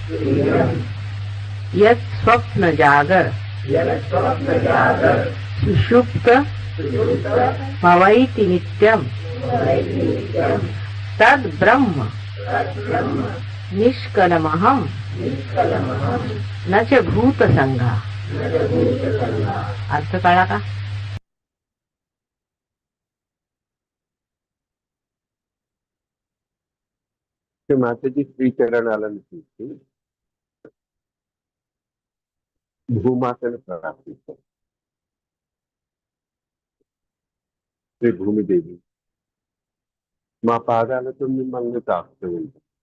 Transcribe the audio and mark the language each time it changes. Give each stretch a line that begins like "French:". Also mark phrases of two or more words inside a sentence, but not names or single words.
Sanskrit: యత్ స్వప్న జాగర్ సుషుప్త భవైతి నిత్యం తద్ బ్రహ్మ నిష్కలమహం నచ భూత సంఘ.
Marathi: अर्थ कळला का?
Telugu: మాతాజీ శ్రీచరణాలను చూసి భూమాతను ప్రార్థిస్తాం. శ్రీ భూమిదేవి, మా పాదాలతో మిమ్మల్ని తాకుతూ ఉంటాం.